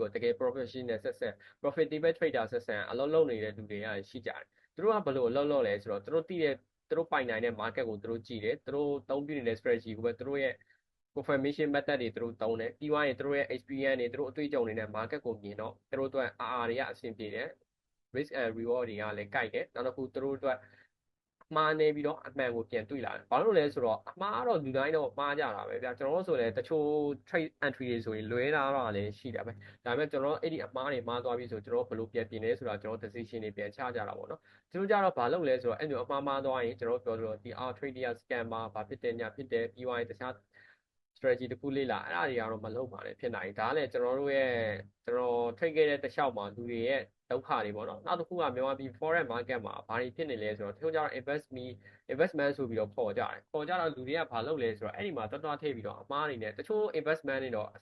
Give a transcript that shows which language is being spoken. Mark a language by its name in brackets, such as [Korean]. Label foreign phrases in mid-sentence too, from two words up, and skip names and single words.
[Burmese] ကိုတကယ် professional ဆက်ဆက် [English] profitable trader [Burmese] ဆက်ဆက်အလုပ်လုပ်နေတဲ့လူတွေကရှိကြတယ်သူတို့ကဘယ်လိုအလုပ်လုပ်လဲဆိုတော့သူတို့သိတဲ့သူတို့ပိုင်နိုင်တဲ့ market ကိုသူတို့ကြည့်တယ်သူတို့သုံးပြနေတဲ့ strategy ကိုပဲသူတို့ရဲ့ [English] confirmation method [Burmese] တွေသူတို့သုံးတယ်ပြီးသွားရင်သူတို့ရဲ့ experience တွေသူတို့အတွေ့အကြုံတွေနဲ့ market ကိုမြင်တော့သူတို့အတွက် RR တွေကအဆင်ပြေတယ် [English] risk and reward [Burmese] တွေကလည်းကိုက်တယ်နောက်တစ်ခုသူတို့အတွက်မှားနေပြီးတော့အမှန်ကိုပြန်တွေ့လာတယ်ဘာလို့လဲ ဆိုတော့အမှားတော့လူတိုင်းတော့မှားကြတာပဲဗျာကျွန်တော်တို့ဆိုလည်းတချို့ [English] trade entry [Burmese] တွေဆိုရင်လွဲတာတော့လည်းရှိတာပဲဒါပေမဲ့ကျွန်တော်အဲ့ဒီအမှားတွေမှားသွားပြီဆိုကျွန် တော်ဘယ်လိုပြန်ပြင်လဲဆိုတာကျွန်တော် decision တွေပြန်ချကြတာပေါ့နော်သူတို့ကြတော့ဘာလုပ်လဲဆိုတော့အဲ့လိုအမှားမှားသွားရင်ကျွန်တော်ပြောသလိုဒီ trade တွေက scammer ဘာဖြစ်တယ်ညာဖြစ်တယ်ပြီးသွားရင်တခြား strategy တခုလေးလာအဲ့ဒါတွေကတော့မလုပ်ပါနဲ့ဖြစ်နိုင်ဒါလည်းကျွန်တော်တို့ရဲ့ကျွန်တော် trade ခဲ့တဲ့တစ်လျှောက်မှာလူတွေရဲ့ဒုက္ခတွေပေါ့နော်နောက်တစ်ခုကမြန်မာပြည် [English] forex market [Burmese] မှာဘာတွေဖြစ်နေလဲဆိုတော့တချို့ကျတော့ investment ဆိုပြီးတော့ပေါ်ကြတယ်ပေါ်ကြတော့လူတွေကဘာလုပ်လဲဆိုတော့အဲ့ဒီမှာတွတ်တွတ်ထည့်ပြီးတော့အမှားတွေနဲ့တချို့ investment တွေတော့အဆ